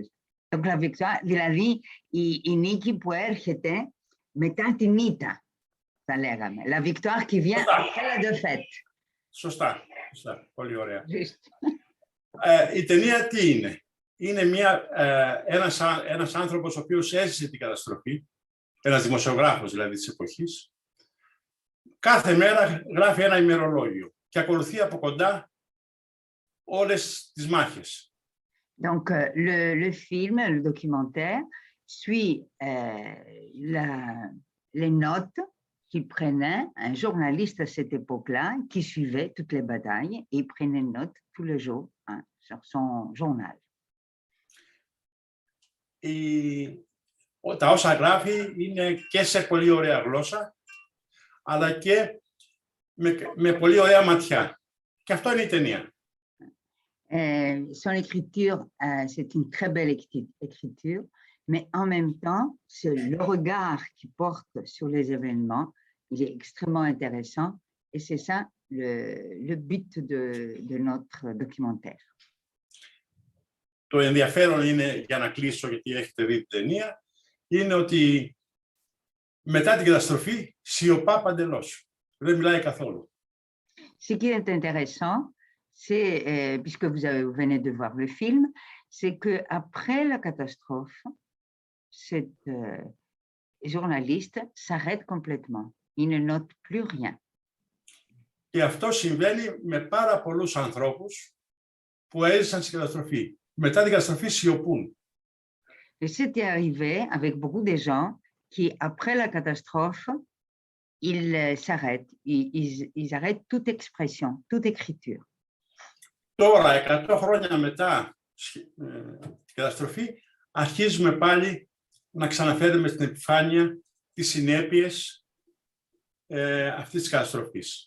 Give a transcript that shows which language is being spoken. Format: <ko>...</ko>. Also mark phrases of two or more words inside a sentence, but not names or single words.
<fr>Donc la victoire,</fr> <el>δηλαδή η νίκη που έρχεται μετά την ήττα, θα λέγαμε.</el> <fr>La victoire qui vient après la défaite.</fr> <el>Σωστά. Πολύ ωραία. Η ταινία τι είναι? Είναι ένας άνθρωπος ο οποίος έζησε την καταστροφή, ένας δημοσιογράφος δηλαδή της εποχής. Κάθε μέρα γράφει ένα ημερολόγιο και ακολουθεί από κοντά όλες τις μάχες.</el> <fr>Donc, le film, le documentaire, suit les notes qu'il prenait un journaliste à cette époque-là, qui suivait toutes les batailles et prenait note tous les jours sur son journal.</fr> <el>Τα όσα γράφει είναι και σε πολύ ωραία γλώσσα, αλλά και με πολύ ωραία ματιά. Και αυτό είναι η ταινία.</el> <fr>Son écriture, c'est une très belle écriture, mais en même temps, c'est le regard qu'il porte sur les événements, il est extrêmement intéressant et c'est ça le but de notre documentaire.</fr> <el>Το ενδιαφέρον είναι, για να κλείσω γιατί έχετε δει την ταινία, είναι ότι μετά την καταστροφή σιωπά παντελώς. Δεν μιλάει καθόλου.</el> <fr>Ce qui est intéressant, c'est, puisque vous venez de voir le film, c'est qu'après la catastrophe, cette journaliste s'arrête complètement. Il ne note plus rien.</fr> <el>Και αυτό συμβαίνει με πάρα πολλούς ανθρώπους που έζησαν στην καταστροφή. Μετά την καταστροφή σιωπούν.</el> <fr>Et c'était arrivé avec beaucoup de gens qui, après la catastrophe, ils s'arrêtent, ils arrêtent toute expression, toute écriture.</fr> <el>Τώρα, 100 χρόνια μετά την καταστροφή, αρχίζουμε πάλι να ξαναφέρουμε στην επιφάνεια τις συνέπειες αυτής της καταστροφής.</el>